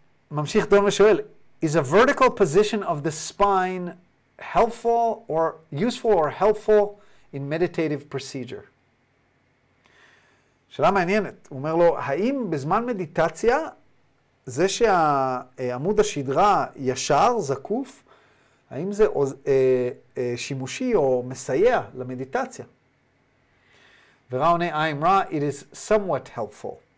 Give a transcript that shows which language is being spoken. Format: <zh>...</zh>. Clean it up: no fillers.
<en>ממשיך דון ושואל, is a vertical position of the spine helpful or useful or helpful in meditative procedure?</en> <he>שאלה מעניינת. הוא אומר לו, האם בזמן מדיטציה, זה שהעמוד השדרה ישר, זקוף, האם זה שימושי או מסייע למדיטציה?</he> <en>ורע עונה, I'm רע, it is somewhat helpful.</en>